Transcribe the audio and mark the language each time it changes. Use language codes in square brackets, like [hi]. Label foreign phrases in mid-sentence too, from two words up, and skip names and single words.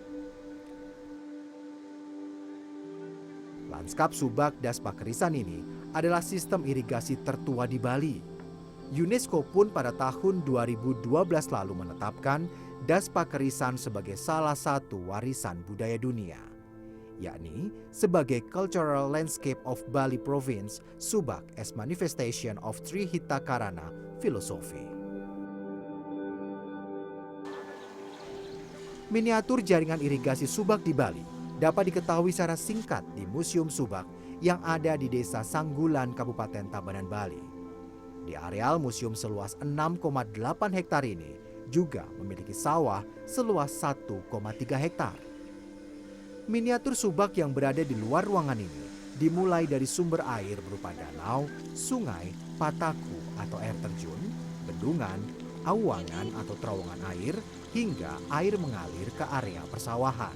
[id] Lanskap Subak Das Pakerisan ini adalah sistem irigasi tertua di Bali. UNESCO pun pada tahun 2012 lalu menetapkan Das Pakerisan sebagai salah satu warisan budaya dunia, yakni sebagai Cultural Landscape of Bali Province, Subak as manifestation of Trihita Karana Philosophy. Miniatur jaringan irigasi Subak di Bali dapat diketahui secara singkat di Museum Subak yang ada di Desa Sanggulan, Kabupaten Tabanan, Bali. Di areal museum seluas 6,8 hektar ini juga memiliki sawah seluas 1,3 hektar. Miniatur Subak yang berada di luar ruangan ini dimulai dari sumber air berupa danau, sungai, pataku atau air terjun, bendungan, awangan atau terowongan air, hingga air mengalir ke area persawahan.